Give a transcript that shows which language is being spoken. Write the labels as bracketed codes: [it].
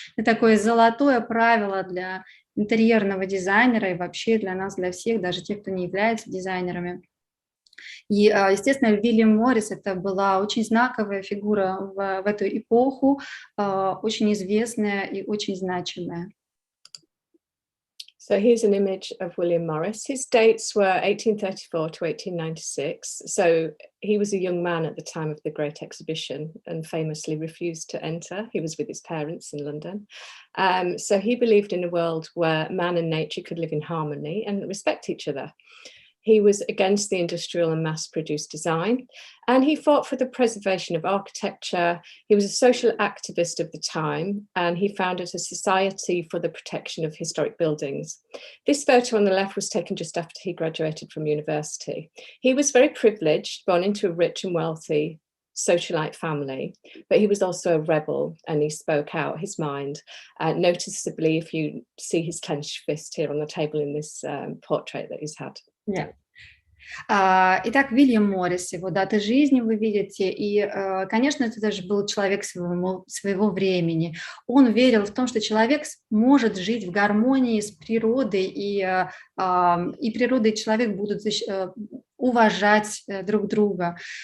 [ru] Это такое золотое правило для интерьерного дизайнера и вообще для нас, для всех, даже тех, кто не является дизайнерами. И, естественно, Уильям Моррис – это была очень знаковая фигура в эту эпоху, очень известная и очень значимая. [en] So here's an image of Uильям Моррис. His dates were 1834 to 1896. So he was a young man at the time of the Great Exhibition and famously refused to enter. He was with his parents in London. So he believed in a world where man and nature could live in harmony and respect each other. He was against the industrial and mass-produced design, and he fought for the preservation of architecture. He was a social activist of the time, and he founded a society for the protection of historic buildings. This photo on the left was taken just after he graduated from university. He was very privileged, born into a rich and wealthy socialite family, but he was also a rebel, and he spoke out his mind. Noticeably, if you see his clenched fist here on the table in this portrait that he's had. Yeah. [ru] Итак, Уильям Моррис, его дата жизни вы видите, и, конечно, это даже был человек своего времени. Он верил в том, что человек может жить в гармонии с природой, и природа и человек будут уважать друг друга.